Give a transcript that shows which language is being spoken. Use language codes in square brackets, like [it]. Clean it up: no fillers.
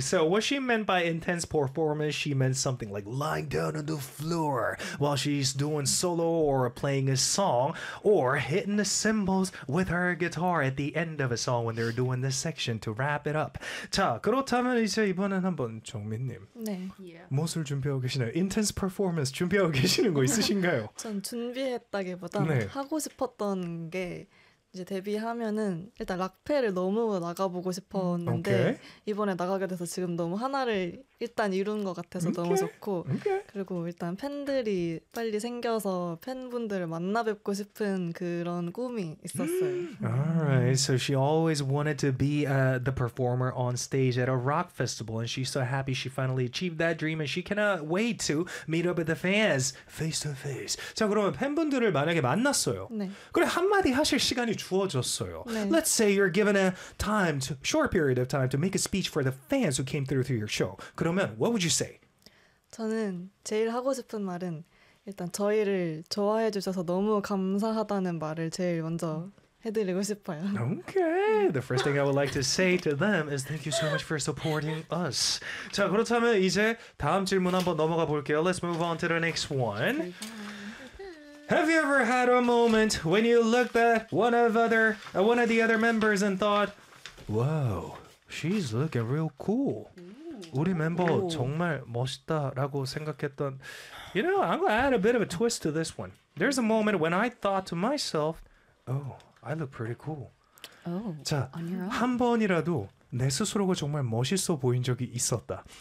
[en] So what she meant by intense performance, she meant something like lying down on the floor while she's doing solo or playing a song or hitting the cymbals with her guitar at the end of a song when they're doing this section to wrap it up. [ko] 자, 그렇다면 이제 이번엔 한번 정민님. 네. [en] Yeah. [ko] 무엇을 준비하고 계시나요? [en] Intense performance [ko] 준비하고 계시는 거 있으신가요? 전 준비했다기보다 네. 하고 싶었던 게 이제 데뷔하면은 일단 락페를 너무 나가보고 싶었는데 [en] okay. [ko] 이번에 나가게 돼서 지금 너무 하나를 일단 이룬 것 같아서 okay. 너무 좋고 okay. 그리고 일단 팬들이 빨리 생겨서 팬분들을 만나 뵙고 싶은 그런 꿈이 있었어요. [en] Alright, so she always wanted to be the performer on stage at a rock festival and she's so happy she finally achieved that dream and she cannot wait to meet up with the fans face to face. [ko] 자, 그러면 팬분들을 만약에 만났어요. 네. 그래 한마디 하실 시간이 주어졌어요. 네. [en] Let's say you're given a time, to, short period of time to make a speech for the fans who came through your show. 그러면 what would you say? [ko] 저는 제일 하고 싶은 말은 일단 저희를 좋아해 주셔서 너무 감사하다는 말을 제일 먼저 해드리고 싶어요. [en] Okay. The first thing I would like to say to them is thank you so much for supporting us. [ko] 자, 그렇다면 이제 다음 질문 한번 넘어가 볼게요. [en] Let's move on to the next one. Have you ever had a moment when you looked at one of the other members and thought, "Wow, she's looking real cool." [ko] 우리 멤버 정말 멋있다라고 생각했던. [en] You know, I'm gonna add a bit of a twist to this one. There's a moment when I thought to myself, "Oh, I look pretty cool." Oh, [ko] 자, 한 번이라도 내 스스로가 정말 멋있어 보인 적이 있었다.